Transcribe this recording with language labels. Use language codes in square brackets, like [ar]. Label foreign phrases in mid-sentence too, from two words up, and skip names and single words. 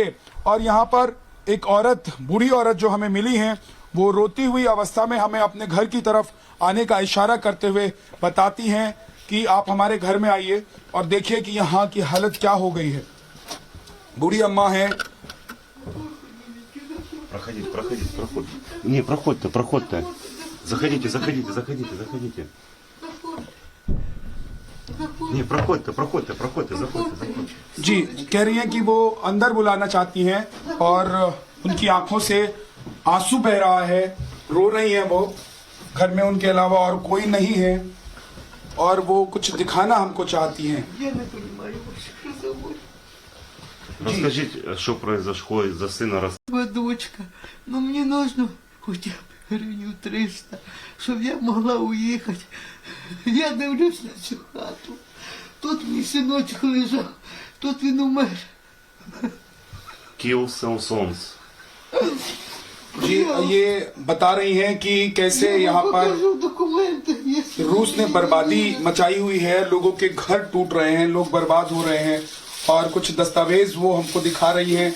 [hi] और यहां पर एक औरत, बूढ़ी औरत जो हमें मिली है, वो रोती हुई अवस्था में हमें अपने घर की तरफ आने का इशारा करते हुए बताती हैं कि आप हमारे घर में आइए और देखिए कि यहाँ की हालत क्या हो गई है। बूढ़ी अम्मा है। [uk] Проходьте. Заходите. Не, проходьте, заходьте. [hi] जी, कह रही हैं कि वो अंदर बुलाना चाहती हैं, और उनकी आंखों से आंसू बह रहा है, रो रही हैं वो। घर में उनके अलावा और कोई नहीं है, और वो कुछ दिखाना हमको चाहती हैं। [ru] Расскажите, что произошло из-за сына. Дочка, ну мне нужно хотя б гривню 300, [uk] щоб я могла уїхати. Я дивлюсь на цю хату. Тут мій синочок лежав, тут він умер. Kill Sons. [hi] जी, ये बता रही हैं कि कैसे यहाँ पर [uk] документи. [hi] रूस ने बर्बादी मचाई हुई है, लोगों के घर टूट रहे हैं, लोग बर्बाद हो रहे हैं, और कुछ दस्तावेज वो हमको दिखा रही हैं।